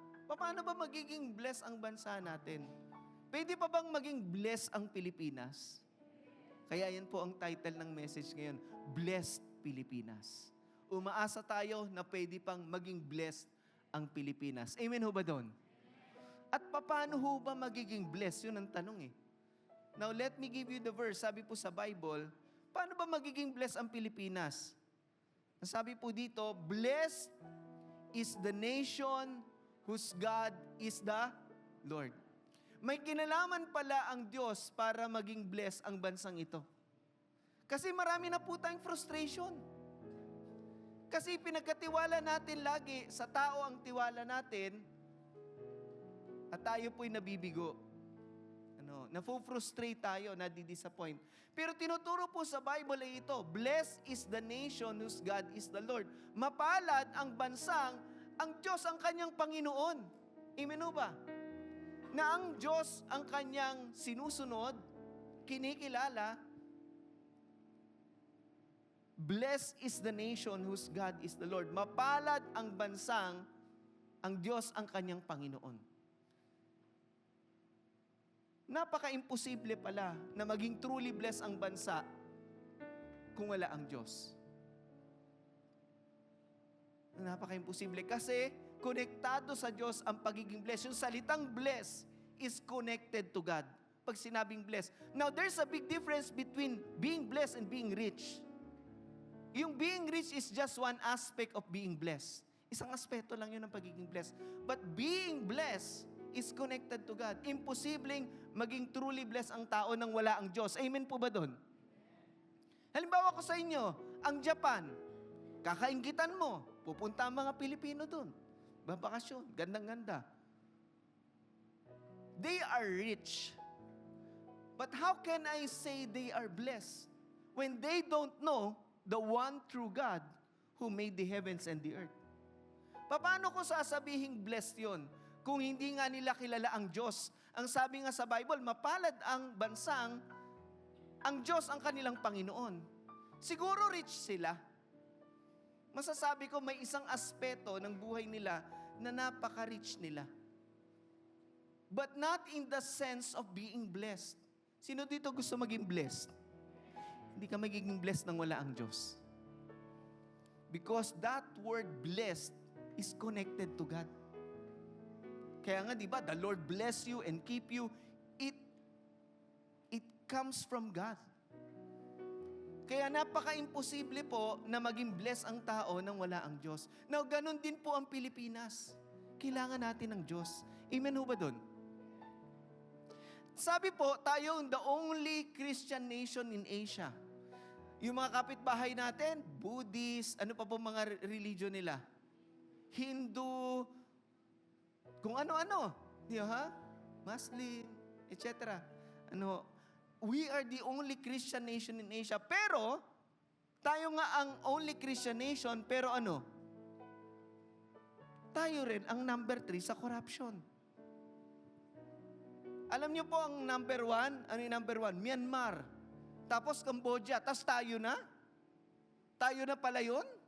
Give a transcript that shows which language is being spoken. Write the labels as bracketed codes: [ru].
[tl] Paano ba magiging blessed ang bansa natin? Pwede pa bang maging blessed ang Pilipinas? Kaya yan po ang title ng message ngayon, Blessed Pilipinas. Umaasa tayo na pwede pang maging blessed ang Pilipinas. Amen ho ba doon? At paano ho ba magiging blessed? Yun ang tanong eh. [en] Now, let me give you the verse. [tl] Sabi po sa Bible, paano ba magiging blessed ang Pilipinas? Sabi po dito, [en] blessed is the nation whose God is the Lord. [tl] May kinalaman pala ang Diyos para maging blessed ang bansang ito. Kasi marami na po tayong frustration. Kasi pinagkatiwala natin lagi, sa tao ang tiwala natin, at tayo po'y nabibigo. Nafo-frustrate tayo, nadi-disappoint. Pero tinuturo po sa Bible ay ito, [en] blessed is the nation whose God is the Lord. [tl] Mapalad ang bansang ang Diyos ang kanyang Panginoon. Amen ho ba? Na ang Diyos ang kanyang sinusunod, kinikilala. [en] Blessed is the nation whose God is the Lord. [tl] Mapalad ang bansang ang Diyos ang kanyang Panginoon. Napaka-imposible pala na maging truly blessed ang bansa kung wala ang Diyos. Napaka-imposible kasi konektado sa Diyos ang pagiging blessed. Yung salitang [en] blessed is connected to God. [tl] Pag sinabing [en] blessed. Now, there's a big difference between being blessed and being rich. Yung being rich is just one aspect of being blessed. [tl] Isang aspeto lang yun ng pagiging [en] blessed. But being blessed is connected to God. [tl] Imposibleng maging truly blessed ang tao nang wala ang Diyos. Amen po ba doon? Halimbawa ko sa inyo, ang Japan, kakainggitan mo, pupunta ang mga Pilipino doon. Babakasyon, gandang-ganda. [en] They are rich. But how can I say they are blessed when they don't know the one true God who made the heavens and the earth? [tl] Paano ko sasabihing blessed yon kung hindi nga nila kilala ang Diyos? Ang sabi nga sa Bible, mapalad ang bansang ang Diyos ang kanilang Panginoon. Siguro rich sila. Masasabi ko may isang aspeto ng buhay nila na napaka-rich nila. [en] But not in the sense of being blessed. [tl] Sino dito gusto maging blessed? Hindi ka magiging blessed nang wala ang Diyos. [en] Because that word blessed is connected to God. [tl] Kaya nga, di ba, [en] the Lord bless you and keep you. It comes from God. [tl] Kaya napaka-imposible po na maging blessed ang tao nang wala ang Diyos. Now, ganun din po ang Pilipinas. Kailangan natin ng Diyos. Amen ho ba dun? Sabi po, tayo [en] the only Christian nation in Asia. [tl] Yung mga kapitbahay natin, Buddhist, ano pa po mga religion nila? Hindu, kung ano-ano. Di ba? Muslim, etc. [en] We are the only Christian nation in Asia. [tl] Pero, tayo nga ang only Christian nation, pero tayo rin ang number 3 sa corruption. Alam niyo po ang number 1? Ano yung number 1? Myanmar. Tapos Cambodia. Tapos tayo na? Tayo na pala yun?